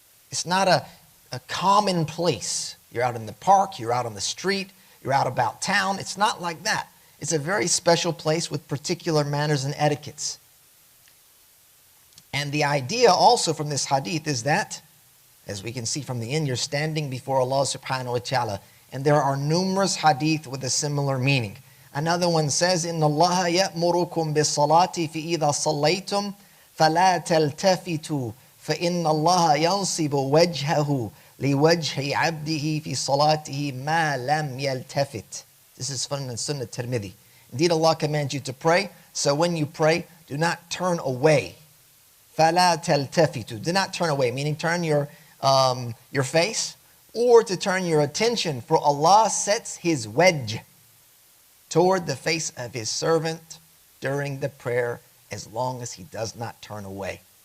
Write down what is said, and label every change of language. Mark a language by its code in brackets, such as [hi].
[en] It's not a common place. You're out in the park, you're out on the street, you're out about town. It's not like that. It's a very special place with particular manners and etiquettes. And the idea also from this hadith is that, as we can see from the end, you're standing before Allah subhanahu wa ta'ala. And there are numerous hadith with a similar meaning. Another one says, [ar] إِنَّ اللَّهَ يَأْمُرُكُمْ بِالصَّلَاةِ فِإِذَا صَلَّيْتُمْ فَلَا تَلْتَفِتُوا فَإِنَّ اللَّهَ يَنْصِبُ وَجْهَهُ لِوَجْهِ عَبْدِهِ فِي صَلَاتِهِ مَا لَمْ يَلْتَفِتْ. [en] This is from Sunnah Tirmidhi. Indeed, Allah commands you to pray, so when you pray, do not turn away. [ar] فَلَا تَلْتَفِتُوا. [en] Do not turn away, meaning turn your face, or to turn your attention, for Allah sets His wedge toward the face of His servant during the prayer as long as he does not turn away.